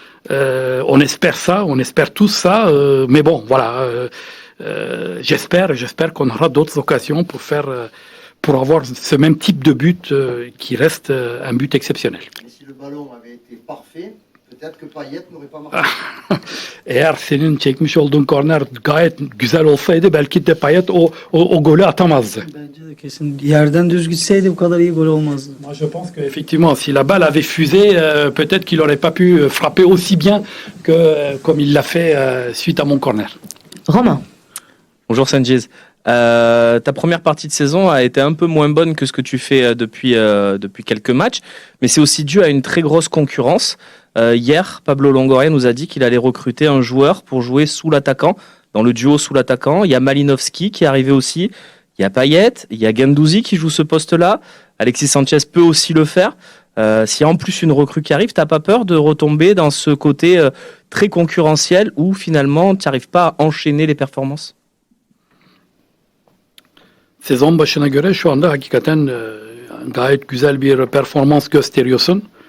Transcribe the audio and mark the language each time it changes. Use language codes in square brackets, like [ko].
[fr] On espère tous ça mais bon voilà. J'espère qu'on aura d'autres occasions pour avoir ce même type de but qui reste un but exceptionnel. Mais si le ballon avait été parfait, peut-être que Payet n'aurait pas marqué. [tr] Eğer senin çekmiş olduğun korner gayet güzel olsaydı belki de Payet o golü atamazdı. Bence de kesin yerden düz gitseydi bu kadar iyi gol olmazdı. [fr] Moi je pense qu'effectivement si la balle avait fusé peut-être qu'il n'aurait pas pu frapper aussi bien que comme il l'a fait suite à mon corner. Romain. Bonjour Sanjiz. Ta première partie de saison a été un peu moins bonne que ce que tu fais depuis quelques matchs, mais c'est aussi dû à une très grosse concurrence. Hier, Pablo Longoria nous a dit qu'il allait recruter un joueur pour jouer sous l'attaquant, dans le duo sous l'attaquant. Il y a Malinovski qui est arrivé aussi, il y a Payet, il y a Guendouzi qui joue ce poste-là. Alexis Sanchez peut aussi le faire. S'il y a en plus une recrue qui arrive, t'as pas peur de retomber dans ce côté très concurrentiel où finalement tu n'arrives pas à enchaîner les performances? [tr] Sezon başına göre şu anda hakikaten gayet güzel bir performans gösteriyorsun.